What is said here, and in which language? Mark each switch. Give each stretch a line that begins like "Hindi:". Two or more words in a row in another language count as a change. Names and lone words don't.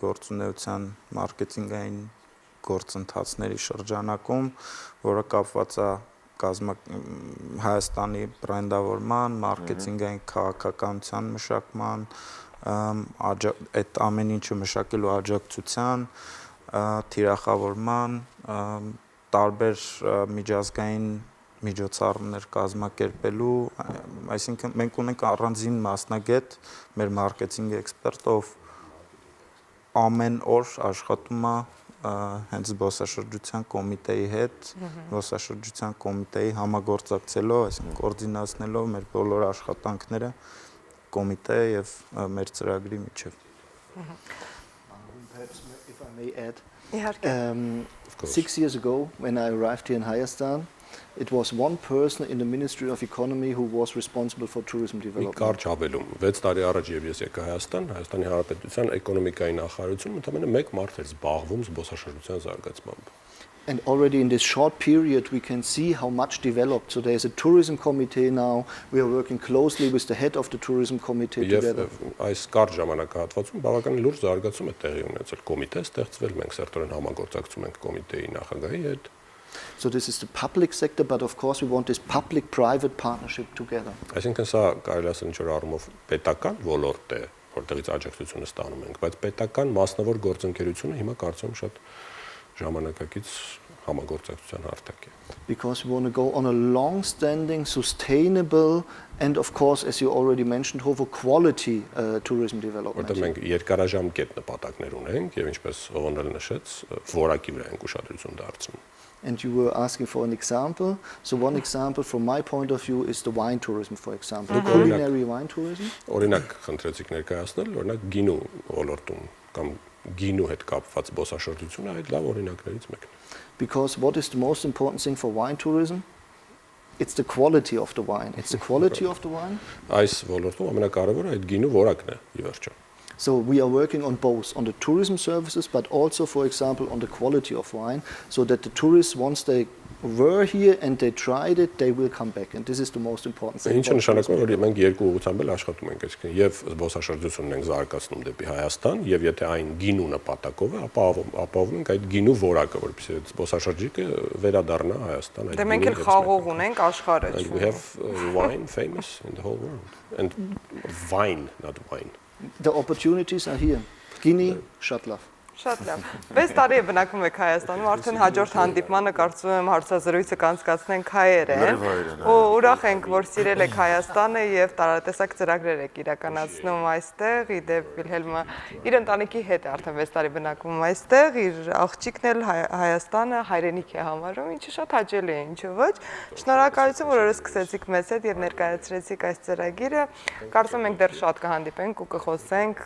Armenian: գործունեության, մարքեթինգային գործընթացների շրջանակում, որը կապված է Հայաստանի բրենդավորման, մարքեթինգային քաղաքականության մշակման, այդ ամեն ինչը մշակելու աջակցության, թիրախավորման, տարբեր միջազգային միջոցառումներ կազմակերպելու, այսինքն մենք ունենք առանձին մասնագետ, մեր
English: marketing expert,
Armenian: ով ամեն օր աշխատում է հենց զբոսաշրջության կոմիտեի հետ, զբոսաշրջության կոմիտեի համագործակցելով, այսինքն կոորդինացնելով մեր բոլոր աշխատանքները կոմիտե եւ մեր ծրագրի միջև։
English: Perhaps if I may add,
Armenian: Իհարկե։
English: 6 years ago, when I arrived here in Hayastan, it was one person in the Ministry of Economy who was responsible for tourism
Armenian: Մի
English: development.
Armenian: կարճ հավելում 6 տարի առաջ եւ ես եկա Հայաստանի Հանրապետության էկոնոմիկայի նախարարություն, ընդամենը մեկ մարդ էր զբաղվում զբոսաշրջության զարգացմամբ։
English: And already in this short period, we can see how much developed. So there's a tourism committee now. We are working closely with the head of the tourism committee together.
Armenian: Եվ այս կարճ ժամանակահատվածում բավականին լուրջ զարգացում է տեղի ունեցել։ Կոմիտե ստեղծվել, մենք սերտորեն համագործակցում ենք կոմիտեի նախագահի հետ։
English: So this is the public sector, but of course we want this public-private partnership together.
Armenian: Այսինքն սա կարելի ասել ինչ-որ առումով պետական ոլորտ է, որտեղից աջակցությունը ստանում ենք, բայց պետական մասնավոր գործընկերությունը հիմա կարծում եմ շատ ժամանակակից համագործակցության հարթակ է։
English: Because we want to go on a long-standing, sustainable, and of course, as you already mentioned, over quality tourism development.
Armenian: Որտեղ մենք երկարաժամկետ նպատակներ ունենք եւ ինչպես Օղոնել նշեց, որակի վրա ենք ուշադրություն դարձնում։
English: And you were asking for an example. So one example from my point of view is the wine tourism, for example. Culinary wine tourism.
Armenian: Օրինակ խնդրեցիք ներկայացնել, օրինակ գինու ոլորտում կամ գինու հետ կապված զբոսաշրջությունը այդ լավ օրինակներից մեկն է։
English: Because what is the most important thing for wine tourism? It's the quality of the wine. It's the quality of the wine.
Armenian: Այս ոլորտում ամենակարևորը այդ գինու որակն է, ի վերջո։
English: So we are working on both, on the tourism services, but also, for example, on the quality of wine, so that the tourists, once they were here and they tried it, they will come back. And this is the most important thing.
Armenian: Ինչը նշանակում է, որ մենք երկու ուղղությամբ էլ աշխատում ենք, այսինքն եւ զբոսաշրջությունն ենք զարգացնում դեպի Հայաստան, եւ եթե այն գինու նպատակով է, ապա ապահովում ենք այդ գինու որակը, որպեսզի զբոսաշրջիկը վերադառնա Հայաստան։ Դե մենք էլ խաղող ունենք աշխարհը։
English: And we have wine famous in the whole world. And wine, not wine. The opportunities are here. Guinea, Shatlaf.
Armenian: Շատ լավ։ 6 տարի է բնակվում եք Հայաստանում, արդեն հաջորդ հանդիպմանը կարծում եմ հարցազրույցը կանցկացնենք հայերեն։ Ու ուրախ ենք, որ սիրել եք Հայաստանը եւ տարատեսակ ծրագրեր եք իրականացնում այստեղ։ Իդեպ Վիլհելմը իր ընտանիքի հետ է արդեն 6 տարի բնակվում այստեղ, իր աղջիկն էլ Հայաստանը հայրենիք է համարում, ինչը շատ հաճելի է, ինչու ոչ։ Շնորհակալություն, որ օրը սկսեցիք մեզ հետ եւ ներկայացրեցիք այս ծրագիրը։ Կարծում ենք դեռ շատ կհանդիպենք ու կխոսենք